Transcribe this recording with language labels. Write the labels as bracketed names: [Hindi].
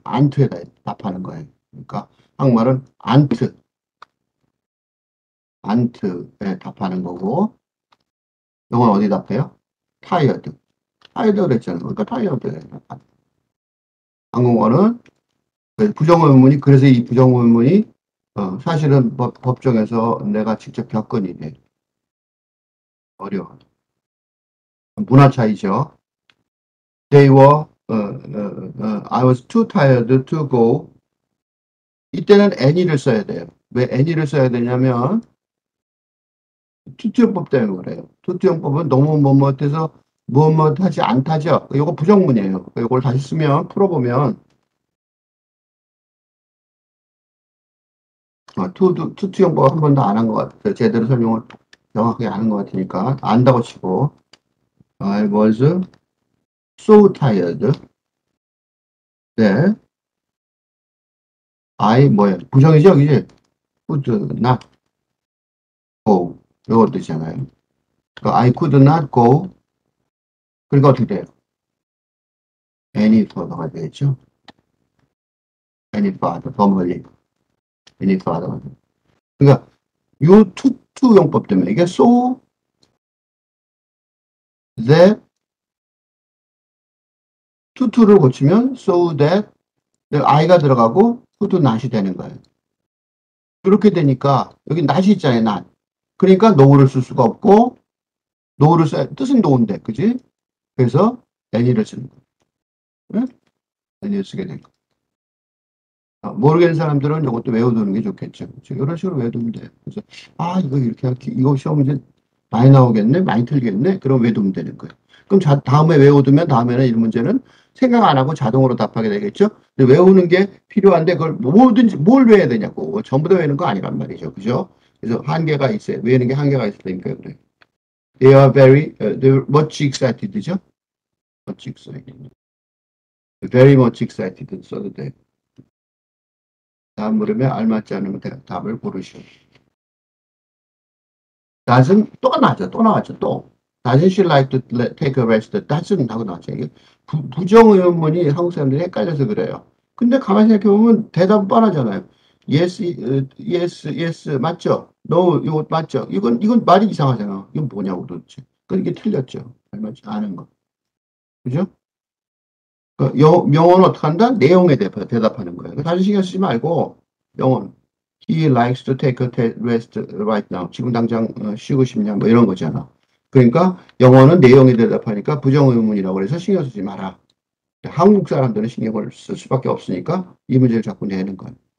[Korean] aren't에다 답하는 거예요. 그러니까 한국말은 aren't에 답하는 거고 영어는 어디 답해요? tired. tired 그랬잖아요. 그러니까 tired에 답하는 거예요. 한국어는 부정의문이 그래서 이 부정의문이 사실은 법정에서 내가 직접 겪은 일이에요. 어려워. 문화 차이죠. [English] They were, I was too tired to go. [Korean] 이때는 any를 써야 돼요. 왜 any를 써야 되냐면 투투용법 때문에 그래요. 투투용법은 너무 뭐뭐해서 뭐뭐하지 않다죠. 이거 부정문이에요. 이걸 다시 쓰면 풀어보면 투투용법 한 번도 안 한 것 같아요. 제대로 설명을 정확하게 안 한 것 같으니까 안다고 치고 [English] I was so tired. [Korean] 네, I 뭐예요? 부정이죠, 그지? [English] Could not go. [Korean] 이거 뜻이잖아요. [English] 그러니까 I could not go. [Korean] 그러니까 어떻게 돼요? Any further가 되겠죠? Any further, 더 멀리. Any further가 돼요. 그러니까 요 투투용법 때문에 이게 so that 투투를 고치면 so that I가 들어가고 could not이 되는 거예요. 그렇게 되니까 여기 not이 있잖아요, not. 그러니까 no를 쓸 수가 없고 no를 써야 뜻은 no인데, 그지? 그래서 any를 쓰는 거예요. 네? any를 쓰게 된 거예요. 모르겠는 사람들은 이것도 외워두는 게 좋겠죠. 그렇죠? 이런 식으로 외워두면 돼요. 그래서, 이거 이렇게 할게. 이거 시험 문제 많이 나오겠네? 많이 틀리겠네? 그럼 외우면 되는 거예요. 그럼 다음에 외워두면 다음에는 이 문제는 생각 안 하고 자동으로 답하게 되겠죠? 근데 외우는 게 필요한데 그걸 뭐든지 뭘 외워야 되냐고. 전부 다 외우는 거 아니란 말이죠. 그죠? 그래서 한계가 있어요. 외우는 게 한계가 있으니까 그래. [English] They are they're much excited죠? much excited. [Korean] very much excited 써도 돼요. 다음 물음에 알맞지 않으면 답을 고르시오. doesn't 또 나왔죠. [English] 또 doesn't she like to take a rest? [Korean] doesn't 하고 나왔죠. 이게 부정의문문이 한국 사람들이 헷갈려서 그래요. 근데 가만히 생각해보면 대답은 뻔하잖아요. yes, yes 맞죠? no 이거 맞죠? 이건 말이 이상하잖아. 이건 뭐냐고 도대체. 그러니까 이게 틀렸죠. 알맞지 않은 거. 그죠? 명언은 어떻게 한다? 내용에 대답하는 거예요. 다시 신경 쓰지 말고 명언. [English] He likes to take a rest right now. [Korean] 지금 당장 쉬고 싶냐? 뭐 이런 거잖아. 그러니까 영어는 내용에 대답하니까 부정의문이라고 해서 신경 쓰지 마라. 한국 사람들은 신경을 쓸 수밖에 없으니까 이 문제를 자꾸 내는 거예요.